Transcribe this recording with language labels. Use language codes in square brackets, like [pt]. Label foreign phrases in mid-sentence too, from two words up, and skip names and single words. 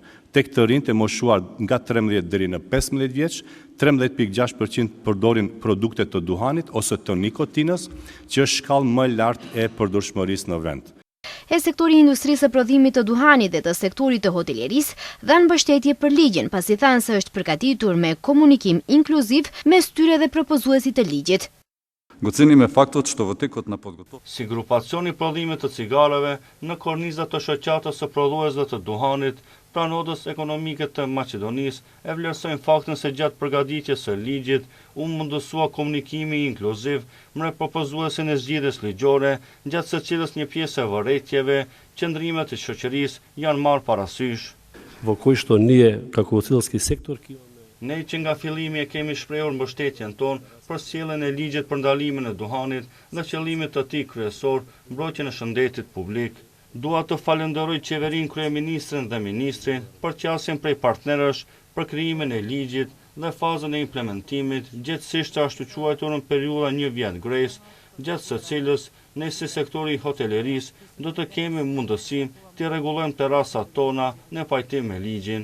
[sq] Tek të rinjt e moshuar nga 13 deri në 15 vjeç, 13,6% përdorin produkte të duhanit ose të nikotinës, që është shkallë më lartë e përdorshmërisë në vend. E sektori i industrisë së prodhimit të duhanit dhe të sektorit të hotelierisë dhanë mbështetje për ligjin, pasi thanë se është përgatitur me komunikim inkluziv mes tyre dhe propozuesit të ligjit. [mk] Оцениваме фактот што во текот на подготовка [sq] si grupacioni prodhimit të cigareve në kornizat të shoqatës së prodhuesve të duhanit, pranodës ekonomike të Maqedonisë e vlerësojnë faktin se gjatë përgatitjes së ligjit u mundësua komunikimi inkluziv me propozuesin e zgjedhjes ligjore, gjatë secilës një pjesë e vërejtjeve, qëndrimet e shoqërisë janë marrë parasysh. [mk] Во кој што ние како уцилски сектор [sq] Ne që nga fillimi e kemi shprehur mbështetjen tonë për sjelljen e ligjit për ndalimin e duhanit dhe qëllimit të tij kryesor, mbrojtjen e shëndetit publik. Dua të falenderoj qeverinë, kryeministrin dhe ministrin për qasjen prej partnerësh për krijimin e ligjit dhe fazën e implementimit, gjithsesi ashtu quajtur në periudha 1 vjet grejs, gjatë së cilës ne si sektori i hotelerisë do të kemi mundësinë të rregullojmë terrasat tona në pajtim me ligjin.